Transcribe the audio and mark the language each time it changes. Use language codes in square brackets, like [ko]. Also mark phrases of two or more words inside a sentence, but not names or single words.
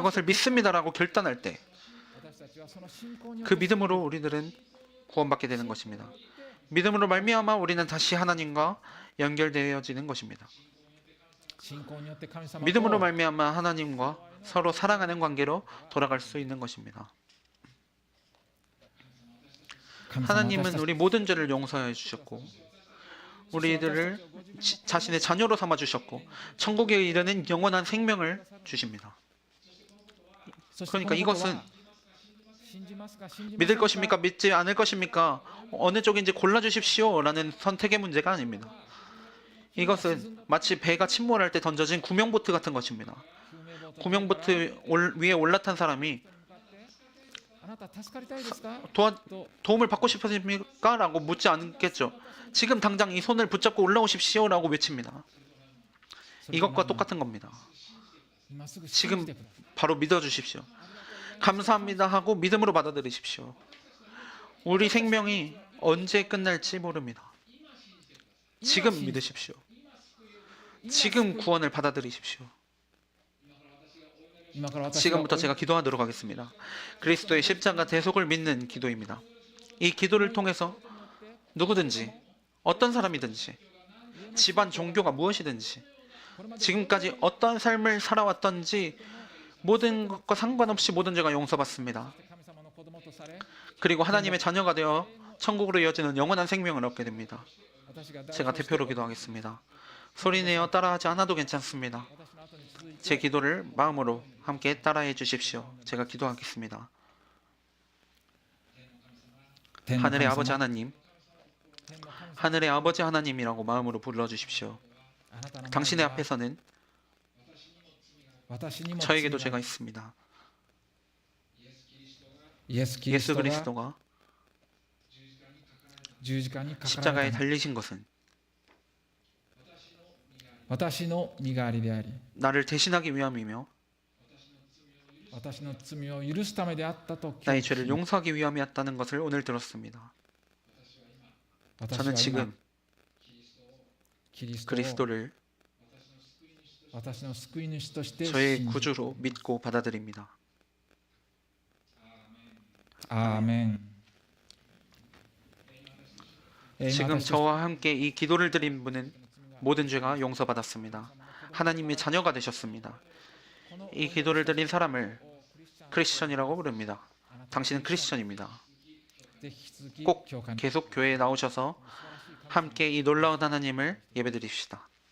[ko] 그것을 믿습니다라고 결단할 때, [ja] 私たちはその信仰によっ [ko] 그 [ja] て [ko] 믿음으로 우리들은 구원받게 되는 것입니다. 믿음으로 말미암아 우리는 다시 하나님과 연결되어지는 것입니다. [ja] 信仰によって神様と [ko] 믿음으로 말미암아 하나님과 서로 사랑하는 관계로 돌아갈 수 있는 것입니다. [ja] 神様は私 [ko] 하나님은 [ja] たち [ko] 우리 모든 죄를 용서해 주셨고 우리들을 자신의 자녀로 삼아 주셨고 천국에 이르는 영원한 생명을 주십니다. [ja] そして [ko] 그러니까 [ja] このことは [ko] 이것은 [ja] 信じますか信じませんか [ko] 믿을 것입니까 믿지 않을 것입니까 어느 쪽인지 골라 주십시오라는 선택의 문제가 아닙니다. 이것은 마치 배가 침몰할 때 던져진 구명보트 같은 것입니다. 구명보트 위에 올라탄 사람이 [ja] あなた助かりたいですか [ko] 도움을 받고 싶으십니까? 라고 묻지 않겠죠. 지금 당장 이 손을 붙잡고 올라오십시오 라고 외칩니다. 이것과 똑같은 겁니다. [ja] 今すぐ信 [ko] 지금 [ja] じてください [ko] 바로 믿어주십시오. 감사합니다 하고 믿음으로 받아들이십시오. 우리 생명이 언제 끝날지 모릅니다. 지금 믿으십시오. 지금 구원을 받아들이십시오. [ja] 今から私が [ko] 지금부터 제가 기도하도록 하겠습니다. 그리스도의 십자가 대속을 믿는 기도입니다. 이 기도를 통해서 누구든지 어떤 사람이든지 집안 종교가 무엇이든지 지금까지 어떤 삶을 살아왔던지 모든 것과 상관없이 모든 죄가 용서받습니다. [ja] 神様の子供とされ [ko] 그리고 하나님의 자녀가 되어 천국으로 이어지는 영원한 생명을 얻게 됩니다. [ja] 私が代 [ko] 제가 [ja] 表して [ko] 대표로 기도하겠습니다. 소리내어 따라하지 않아도 괜찮습니다. [ja] 私の後に続いて [ko] 제 기도를 마음으로 함께 따라해 주십시오. 제가 기도하겠습니다. [ja] 天の神 [ko] 하늘의 [ja] 様 [ko] 아버지 하나님, [ja] 天の神様 [ko] 하늘의 아버지 하나님이라고 마음으로 불러주십시오. [ja] あなたの前には [ko] 당신의 앞에서는 [ja] 私にも [ko] 저에게도 [ja] 罪 [ko] 죄가 [ja] が [ko] 있습니다. [ja] イエス・キリス [ko] 예수 [ja] トが [ko] 그리스도가 [ja] 十字架にかかられ [ko] 십자가에 [ja] た [ko] 달리신 것은 [ja] 私の身代わりであり [ko] 나를 대신하기 위함이며 [ja] 私の罪を許すためであったと [ko] 나의 죄를 용서하기 위함이었다는 것을 오늘 들었습니다. [ja] 私 [ko] 저는 [ja] は今 [ko] 지금 [ja] キリストを [ko] 그리스도를 [ja] 私の救い主として [ko] 저의 [ja] 信じ [ko] 구주로 믿고 받아들입니다. [ja] アーメン。 [ko] 지금 저와 함께 이 기도를 드린 분은 모든 죄가 용서받았습니다. 하나님의 자녀가 되셨습니다. 이 기도를 드린 사람을 크리스천이라고 부릅니다. 당신은 크리스천입니다. 꼭 계속 교회에 나오셔서 함께 이 놀라운 하나님을 예배드립시다.